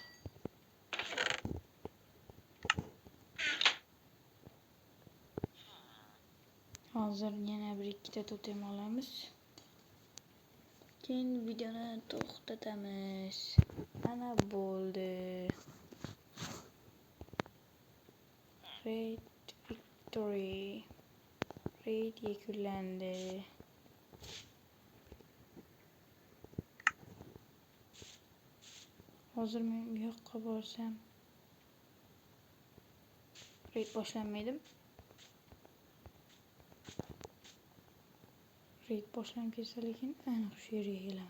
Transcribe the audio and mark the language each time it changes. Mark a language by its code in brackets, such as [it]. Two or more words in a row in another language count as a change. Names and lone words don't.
[uz] Hozir yana bir ikkita totem olamiz. Keyin videoni to'xtatamiz. Mana bo'ldi. [en] Raid victory. [uz] Raid yakunlandi. Hozir men bu yoqqa borsam raid boshlanmaydi. Raid boshlanib ketsa lekin aniq shu yerga kelaman.